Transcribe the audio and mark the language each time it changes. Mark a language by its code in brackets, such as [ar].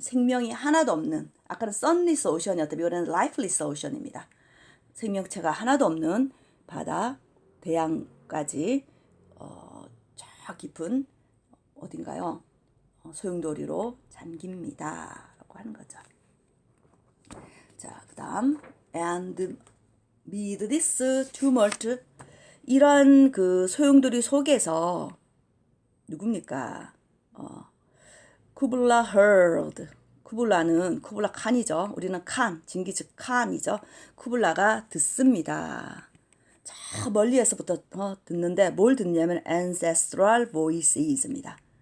[ko] 생명이 하나도 없는, 아까는 sunless ocean이었다면 이번에는 lifeless ocean입니다. 생명체가 하나도 없는 바다 대양까지 저 깊은 어딘가요? 소용돌이로 잠깁니다. 라고 하는 거죠. 자, 그 다음 [en] and mid this tumult. [ko] 이런 소용돌이 속에서 누굽니까? 쿠블라 heard. 쿠블라 칸이죠. 우리는 징기즈 칸이죠. 쿠블라가 듣습니다. 저 멀리에서부터 듣는데 뭘 듣냐면 [en] ancestral voices [ko] 입니다.